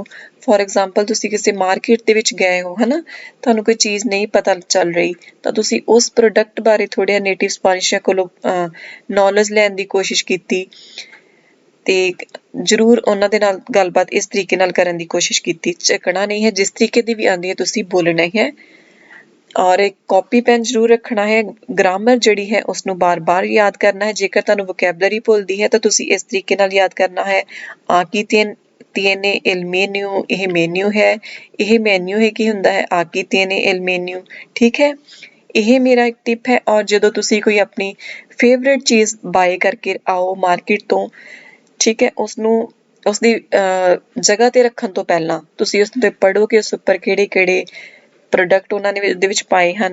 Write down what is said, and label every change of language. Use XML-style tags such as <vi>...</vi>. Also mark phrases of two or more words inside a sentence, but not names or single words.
<en>for example</en> <pa>ਤੁਸੀਂ ਕਿਸੇ ਮਾਰਕੀਟ ਦੇ ਵਿੱਚ ਗਏ ਹੋ ਹਨਾ, ਤੁਹਾਨੂੰ ਕੋਈ ਚੀਜ਼ ਨਹੀਂ ਪਤਾ ਚੱਲ ਰਹੀ ਤਾਂ ਤੁਸੀਂ ਉਸ ਪ੍ਰੋਡਕਟ ਬਾਰੇ ਥੋੜ੍ਹਾ ਨੇਟਿਵ ਸਪੈਨਿਸ਼ਾਂ ਕੋਲੋਂ ਨੌਲੇਜ ਲੈਣ ਦੀ ਕੋਸ਼ਿਸ਼ ਕੀਤੀ ਤੇ ਜ਼ਰੂਰ ਉਹਨਾਂ ਦੇ ਨਾਲ ਗੱਲਬਾਤ ਇਸ ਤਰੀਕੇ ਨਾਲ ਕਰਨ ਦੀ ਕੋਸ਼ਿਸ਼ ਕੀਤੀ। ਝਿਕਣਾ ਨਹੀਂ ਹੈ, ਜਿਸ ਤਰੀਕੇ ਦੀ ਵੀ ਆਉਂਦੀ ਹੈ ਤੁਸੀਂ ਬੋਲਣਾ ਹੀ ਹੈ ਔਰ ਇੱਕ</pa> <en>copy pen</en> <pa>ਜ਼ਰੂਰ ਰੱਖਣਾ ਹੈ। ਗ੍ਰਾਮਰ ਜਿਹੜੀ ਹੈ ਉਸਨੂੰ ਬਾਰ-ਬਾਰ ਯਾਦ ਕਰਨਾ ਹੈ। ਜੇਕਰ ਤੁਹਾਨੂੰ ਵੋਕੈਬਲਰੀ ਭੁੱਲਦੀ ਹੈ ਤਾਂ ਤੁਸੀਂ ਇਸ ਤਰੀਕੇ ਨਾਲ ਯਾਦ ਕਰਨਾ ਹੈ।</pa> <es>aquí tiene el menú</es> <pa>ਇਹ ਮੈਨਿਊ ਹੈ। ਇਹ ਮੈਨਿਊ ਹੈ ਕੀ ਹੁੰਦਾ ਹੈ?</pa> <es>aquí tiene el menú.</es> <pa>ਠੀਕ ਹੈ, ਇਹ ਮੇਰਾ ਇੱਕ ਟਿਪ ਹੈ। ਔਰ ਜਦੋਂ ਤੁਸੀਂ ਕੋਈ ਆਪਣੀ ਫੇਵਰੇਟ ਚੀਜ਼ ਬਾਏ ਕਰਕੇ ਆਓ ਮਾਰਕੀਟ ਤੋਂ, ਠੀਕ ਹੈ, ਉਸਦੀ ਜਗ੍ਹਾ ਤੇ ਰੱਖਣ ਤੋਂ ਪਹਿਲਾਂ ਤੁਸੀਂ ਉਸ ਤੇ ਪੜ੍ਹੋ ਕਿ ਉਸ ਉੱਪਰ ਕਿਹੜੇ ਪ੍ਰੋਡਕਟ ਉਹਨਾਂ ਨੇ ਉਹਦੇ ਵਿੱਚ ਪਾਏ ਹਨ।</pa>